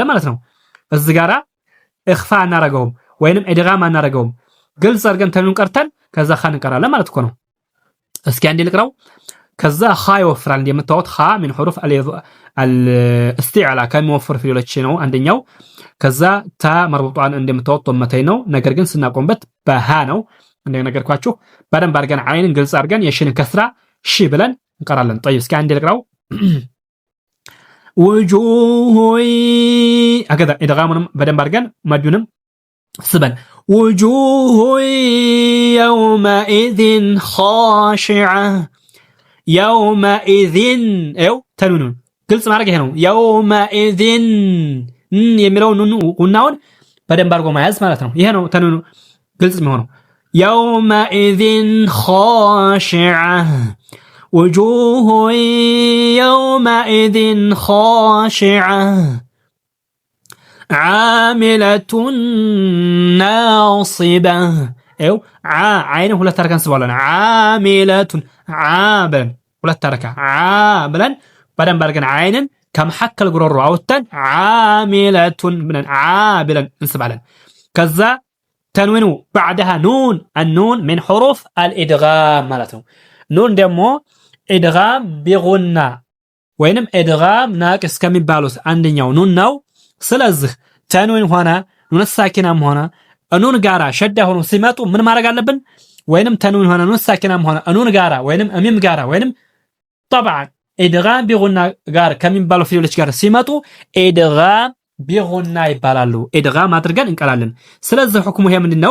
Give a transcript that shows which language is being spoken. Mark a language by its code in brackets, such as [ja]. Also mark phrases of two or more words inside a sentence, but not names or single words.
[am] ማለት ነው። እዚህ ጋራ ኢኽፋ አናረገውም ወይንም ኢድጋም አናረገውም። ግልጽ አድርገን ተንዊኑን ቀርተን ከዛ ኻን እንቀራለን ማለት እኮ ነው። እስኪ አንዴ ልቅራው። ከዛ ኻ ይወፍራል። እንደምታዩት ኻ ምን ሑሩፍ አልኢስቲዕላ ከሚወፍር ፊደሎች ነው አንደኛው። ከዛ ታ መርቡጣን እንደምታዩት ጦመተይ ነው። ነገር ግን ስናቆምበት በሃ ነው እንደነገርኳችሁ። በደንብ አድርገን አይንን ግልጽ አድርገን የሽን ከስራ ሺ ብለን እንቀራለን። طيب እስኪ አንዴ ልቅራው። [ar] وجوه هكذا [am] ادغامንም በደንብ አድርገን መዱንም ስበን [ar] وجوه يومئذ خاشعة يومئذ ايو [am] ተንዊኑን ግልጽ ማድረግ ይሄ ነው። يومئذ የሚለው ኑናውን በደንብ አድርጎ መያዝ ማለት ነው። ይሄ ነው ተንዊኑ ግልጽ የሚሆነው። [ar] يومئذ خاشعة وجوه يومئذ خاشعة عاملة ناصبة ايو عين [am] ሁለት ተረከን ስባለን [ar] عاملة عابن [am] ሁለት ተረካ [ar] عابن [am] በደንብ አድርገን አይንን ከመሐከል ጉሮሮ አውጥተን عاملة ብለን عابلا እንስባለን። ከዛ ተንዊኑ [ar] بعدها نون النون من حروف الادغام [am] ማለት ነው። ኑን ደግሞ ኢድጋም ቢጉና ወይንም ኢድጋም ናቅስ ከሚባሉት አንደኛው ኑን ነው። ስለዚህ ተንዊን ሆነ ኑን ሳኪናም ሆነ ኑን ጋራ ሸዳ ሆኖ ሲመጡ ምን ማድረግ አለብን? ወይንም ተንዊን ሆነ ኑን ሳኪናም ሆነ ኑን ጋራ ወይንም ሚም ጋራ ወይንም طبعا ኢድጋም ቢጉና ጋር ከሚባሉ ፊደሎች ጋር ሲመጡ ኢድጋም ቢጉና ይባላሉ። ኢድጋም አድርገን እንቀላለን። ስለዚህ ሁክሙ ይሄ ምንድነው?